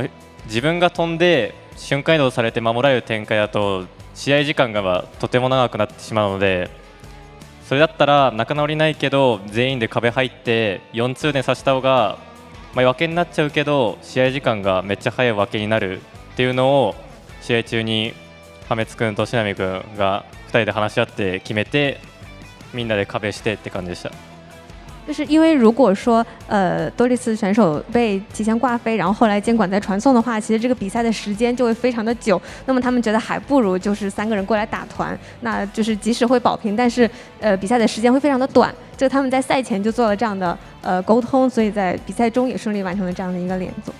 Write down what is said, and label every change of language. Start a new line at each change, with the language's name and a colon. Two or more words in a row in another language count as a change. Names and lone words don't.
Japanese: 自分が飛んで瞬間移動されて守られる展開だと試合時間がとても長くなってしまうので、それだったら仲直りないけど全員で壁入って4通で刺した方が分けになっちゃうけど試合時間がめっちゃ早い分けになるっていうのを試合中に破滅君としなみ君が2人で話し合って決めて、みんなで壁してって感じでした。
Chinese: 就是因为如果说多利斯选手被提前挂飞，然后后来监管再传送的话，其实这个比赛的时间就会非常的久。那么他们觉得还不如就是3个人过来打团，那就是即使会保平，但是比赛的时间会非常的短。就他们在赛前就做了这样的沟通，所以在比赛中也顺利完成了这样的一个连坐。